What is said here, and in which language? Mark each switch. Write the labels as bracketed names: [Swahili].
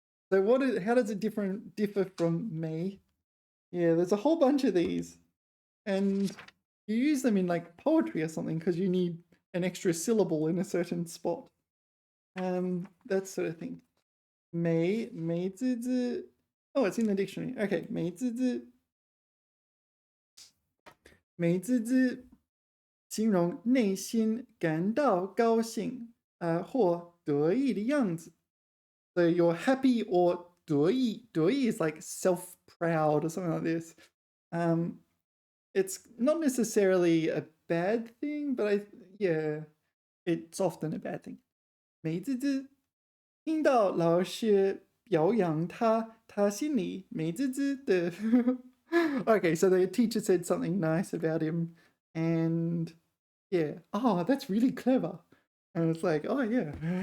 [English] So how does it differ from May? Yeah, there's a whole bunch of these. And you use them in like poetry or something because you need an extra syllable in a certain spot. That sort of thing. 梅滋滋. Oh, it's in the dictionary. [Chinese] Okay, 梅滋滋. 梅滋滋 形容内心感到高兴或得意的样子. [English] So you're happy or 得意. 得意 is like self-proud or something like this. It's not necessarily a bad thing, but yeah, it's often a bad thing. [Chinese] 美滋滋听到老师表扬他，他心里美滋滋的。 [English] Okay, so the teacher said something nice about him, and yeah, oh, that's really clever. And it's like, oh yeah.